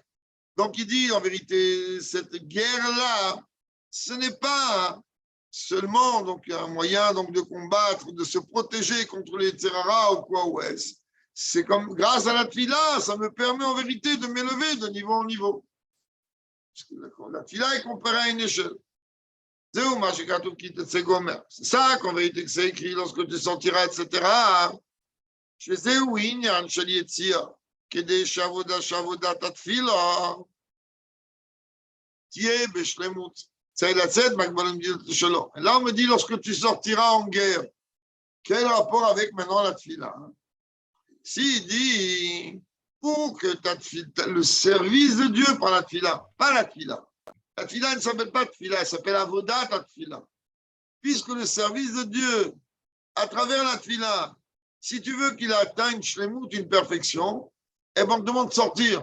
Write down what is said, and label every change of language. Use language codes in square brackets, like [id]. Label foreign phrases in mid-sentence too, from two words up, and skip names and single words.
[fr] Donc il dit en vérité, cette guerre-là, ce n'est pas seulement donc, un moyen donc, de combattre, de se protéger contre les Tserara ou quoi ou est-ce. C'est comme grâce à la tfila, ça me permet en vérité de m'élever de niveau en niveau. Parce que la tfila est comparée à une échelle. C'est ça qu'en vérité que c'est écrit lorsque tu sortiras, etc. [he] שזהו עניין של יציאה, כדי שעבודת התפילה תהיה בשלמות. C'est lצאת מהגבלות שלו. [fr] Là, on me dit, lorsque tu sortiras en guerre, quel rapport avec maintenant la tfila? S'il dit, pour que ta tfila, le service de Dieu par la tfila, pas la tfila. La tfila ne s'appelle pas tfila, elle s'appelle [he] עבודת תפילה. [fr] Puisque le service de Dieu, à travers la tfila, si tu veux qu'il atteigne shlemut, une perfection, eh ben on te demande de sortir.